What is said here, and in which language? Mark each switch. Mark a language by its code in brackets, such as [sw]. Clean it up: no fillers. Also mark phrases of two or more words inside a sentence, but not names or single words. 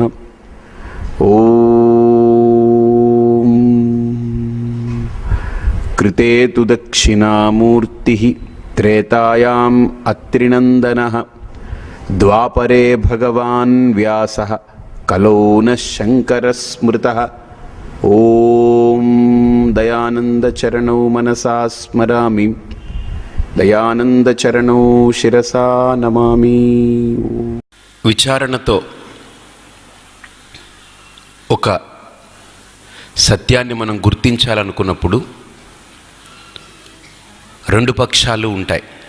[sa] ॐ कृते तु दक्षिणामूर्तिः त्रेतायाम् अत्रिनन्दनः द्वापरे भगवान् व्यासः कलौ नः शङ्करः स्मृतः। ॐ दयानन्दचरणौ मनसा स्मरामि దయానందచరణో శిరసా నమామి. [te] విచారణతో ఒక సత్యాన్ని మనం గుర్తించాలనుకున్నప్పుడు రెండు పక్షాలు ఉంటాయి.